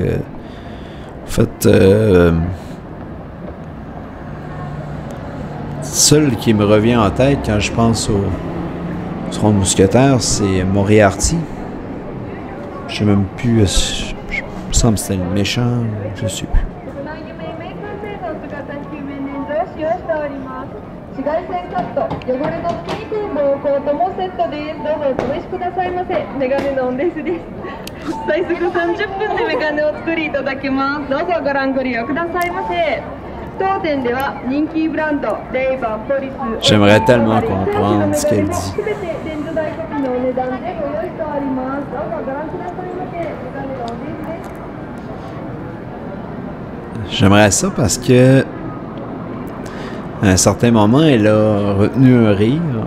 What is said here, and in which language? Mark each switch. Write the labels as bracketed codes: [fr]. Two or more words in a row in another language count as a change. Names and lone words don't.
[fr] En fait... seul qui me revient en tête quand je pense au Trois Mousquetaires, c'est Moriarty. Je sais même plus... il me semble que c'était le méchant, je sais plus. [ja] 紫外線カット、汚れのつきにくい毛根ともセットです。どうぞお試しくださいませ。メガネのオンデスです。最速30分でメガネを作りいただけます。どうぞご覧ご利用くださいませ。当店では人気ブランドレイバン、ポリス。 [fr] J'aimerais tellement comprendre ce qu'elle dit. J'aimerais ça parce que à un certain moment, elle a retenu un rire.